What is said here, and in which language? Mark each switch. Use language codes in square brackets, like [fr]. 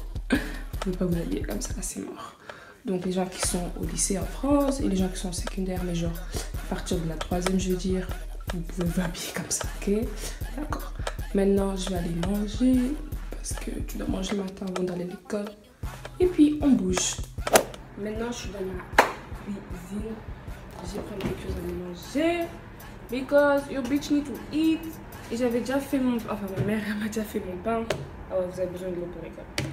[fr] Vous ne pouvez pas vous habiller comme ça, c'est mort. Donc, les gens qui sont au lycée en France et les gens qui sont en secondaire, mais genre à partir de la 3e, je veux dire, vous pouvez vous habiller comme ça, ok? D'accord. Maintenant, je vais aller manger parce que tu dois manger le matin avant d'aller à l'école. Et puis, on bouge. Maintenant, je suis dans ma cuisine. J'ai pris quelque chose à aller manger. [en] Because your bitch need to eat. [fr] Et j'avais déjà fait mon... Enfin, ma mère, elle m'a déjà fait mon pain. Ah ouais, vous avez besoin de l'eau pour l'école.